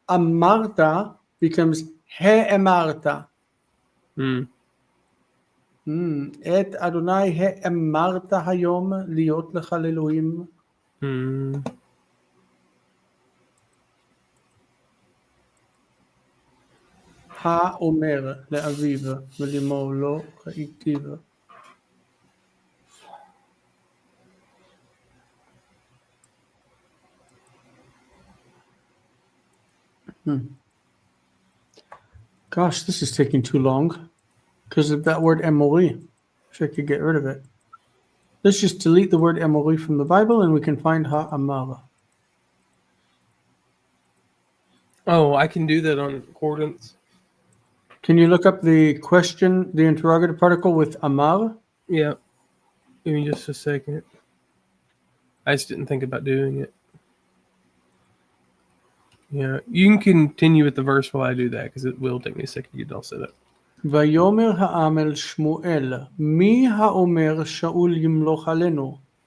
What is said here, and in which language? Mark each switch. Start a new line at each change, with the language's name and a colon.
English: Amarta becomes he emarta.
Hebrew: את אדוני האמרת היום להיות לך לאלוהים. האומר לאביו ולאמו לא ראיתיו.
English: Gosh, this is taking too long because of that word emori. Wish I could get rid of it. Let's just delete the word emori from the Bible and we can find ha-amar. Oh, I can do that on concordance. Can you look up the question, the interrogative particle with amar? Yeah. Give me just a second. I just didn't think about doing it. Yeah, you can continue with the verse while I do that because it will take me a second to get it all set up.
Hebrew: ויאמר העם אל שמואל, מי האומר שאול ימלוך עלינו?